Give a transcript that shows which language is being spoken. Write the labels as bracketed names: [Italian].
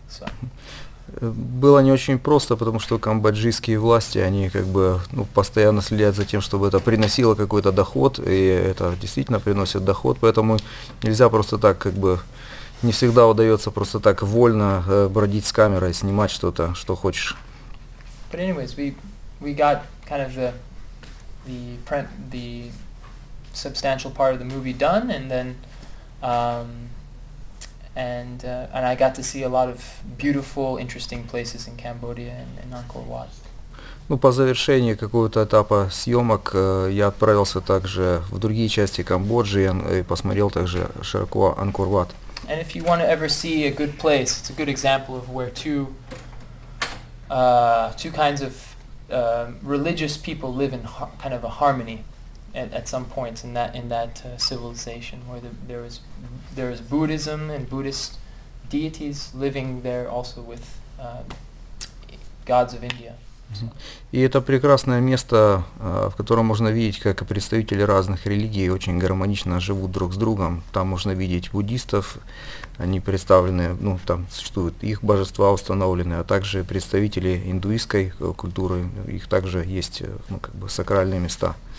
[English] So. [Russian] Было не очень просто, потому что камбоджийские власти, они как бы постоянно следят за тем, чтобы это приносило какой-то доход, и это действительно приносит доход, поэтому нельзя просто так как бы, не всегда удается просто так вольно бродить с камерой, снимать что-то, что хочешь. [English] But anyways, we got kind of the substantial part of the movie done, and then and I got to see a lot of beautiful, interesting places in Cambodia and Angkor Wat. [Russian] Ну, по завершении какого-то этапа съемок я отправился также в другие части Камбоджи и посмотрел также широко Ангкор-Ват. [English] And if you want to ever see a good place, it's a good example of where two kinds of religious people live in kind of a harmony at some points in that civilization, where there is Buddhism and Buddhist deities living there also with gods of India. [Russian] И это прекрасное место, в котором можно видеть, как представители разных религий очень гармонично живут друг с другом. Там можно видеть буддистов, они представлены, ну, там существуют их божества установлены, а также представители индуистской культуры, их также есть, ну, как бы сакральные места.